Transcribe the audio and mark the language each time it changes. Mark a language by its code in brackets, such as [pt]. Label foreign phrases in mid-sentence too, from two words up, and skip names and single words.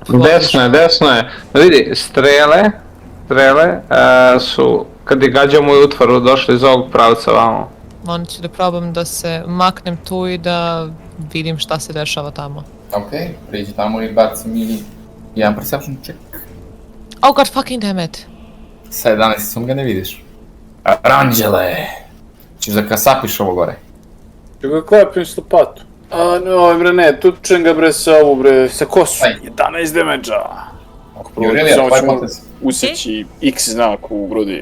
[sr] Desno je. Vidi, strele su, kad je gađao moju utvaru, došli iz ovog pravca vamo. Onda ću da probam da se maknem tu i da vidim šta se dešava tamo. Ok, priđi tamo i baci mi jedan [en] perception check. Oh god fucking damn it. [sr] Sa 11 ga ne vidiš. Ranđele! Ćeš da kasapiš ovo gore. Ću ga klepim s lopatu. A no, bre ne, tučem ga bre sa ovu bre, sa kosu. 11 damage-a. Ako Jurelija, samo tvoj ćemo potez. useći X znak u grudi.